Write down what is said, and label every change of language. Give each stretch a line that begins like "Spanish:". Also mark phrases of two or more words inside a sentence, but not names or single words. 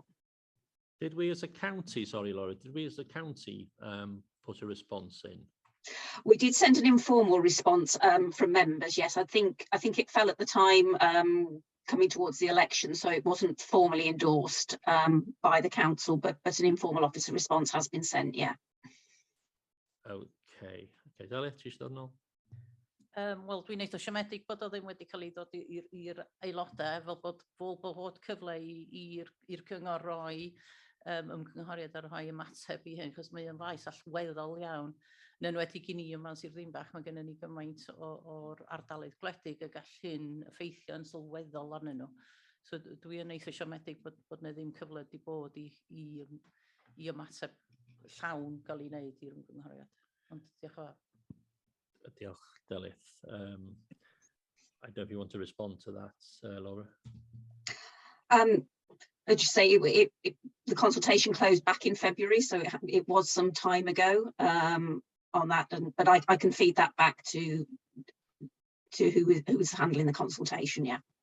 English: Did we as a county, sorry Laura, did we as a county put a response in? We did send an informal response from members, yes. I think it fell at the time coming towards the election, so it wasn't formally endorsed by the council, but an informal officer response has been sent, yeah.
Welsh: Okay, Delyth, ti eisiau dod nôl? Wel, dwi'n eitha siomedig bod o ddim wedi cael ei ddod i'r aelodau, fel bod cyfle i'r cyngor roi ymgynghoriad ar rhoi ymateb i hyn, achos mae o'n faes allweddol iawn. Yn enwedig i ni yma'n Sir Ddinbach, mae gennym ni gymaint o'r ardaloedd gwledig a gallu'n effeithio yn sylweddol arnyn nhw. So dwi'n eitha siomedig bod na ddim cyfle wedi bod i ymateb llawn gael ei wneud i'r ymgynghoriad. Ond diolch yn fawr. Diolch, Delyth.
English: I don't know if you want to respond to that, Laura. I'd just say the consultation closed back in February, so it was some time ago on that, but I can feed that back to who was handling the consultation, yeah.